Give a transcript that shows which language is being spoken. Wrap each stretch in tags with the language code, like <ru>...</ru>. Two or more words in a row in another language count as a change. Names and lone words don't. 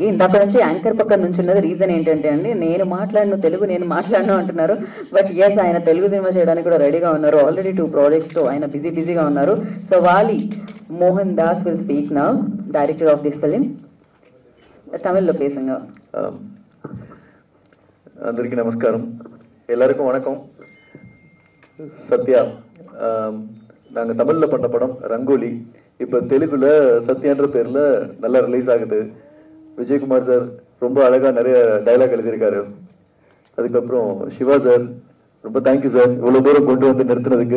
<te>ఇందాక నుంచి యాంకర్ పక్కన నుంచి ఉన్నది రీజన్ ఏంటంటే అండి, నేను మాట్లాడను అంటున్నారు.</te> <en>but yes,</en> <te>ఆయన తెలుగు సినిమా చేయడానికి కూడా రెడీగా ఉన్నారు. ఆల్రెడీ 2 ప్రాజెక్ట్స్తో ఆయన బిజీగా ఉన్నారు.</te> <en>So Vali Mohan Das will speak now, director of this film.</en> <te>తమిళ్లో பேசுங்க. అందరికీ నమస్కారం,</te> <ta>எல்லாருக்கும் வணக்கம். சத்யா, நாங்கள் தமிழில் பண்ண படம் ரங்கோலி இப்போ தெலுங்குல சத்யான்ற பேரில் நல்லா ரிலீஸ் ஆகுது. விஜயகுமார் சார் ரொம்ப அழகாக நிறைய டைலாக் எழுதியிருக்காரு. அதுக்கப்புறம் சிவா சார் ரொம்ப தேங்க்யூ சார், இவ்வளோ தூரம் கொண்டு வந்து நிறுத்துனதுக்கு.</ta>